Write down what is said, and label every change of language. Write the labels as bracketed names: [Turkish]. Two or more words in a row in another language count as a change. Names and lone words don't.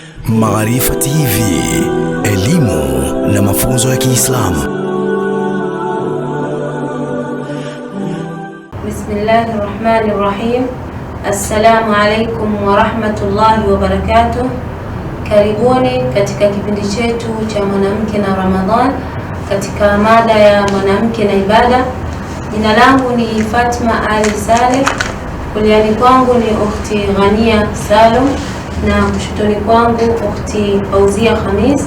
[Swahili] Maarifa TV, elimu na mafunzo ya Kiislamu. Bismillahirrahmanirrahim. [Arabic] السلام عليكم ورحمة الله وبركاته. [Swahili] Karibuni katika kipindi chetu cha mwanamke na Ramadhan katika mada ya mwanamke na ibada. Jina langu ni Fatma Ali Saleh, kuliani kwangu ni ukhti Ghania Salum na kushotoni kwangu ukhti Fauzia Khamis.